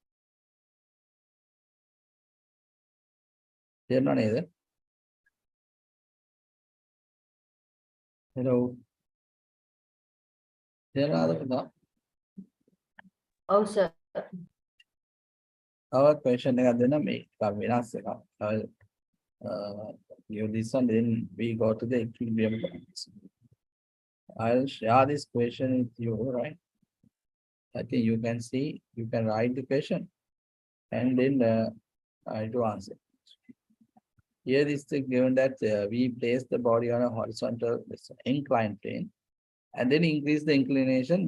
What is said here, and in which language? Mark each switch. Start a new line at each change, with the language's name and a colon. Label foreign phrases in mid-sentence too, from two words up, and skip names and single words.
Sinhala: තේරුණා නේද?
English: Hello.
Sinhala: තේරුණාද පුතා?
English: Oh, sir. Our question
Sinhala: එකක් දෙන්න මේ වෙනස් එකක්.
English: You listen, then we go to the equilibrium points. I'll share this question with you, right? I think you can see, you can write the question and then try to answer. Here is the given that we place the body on a horizontal inclined plane and then increase the inclination.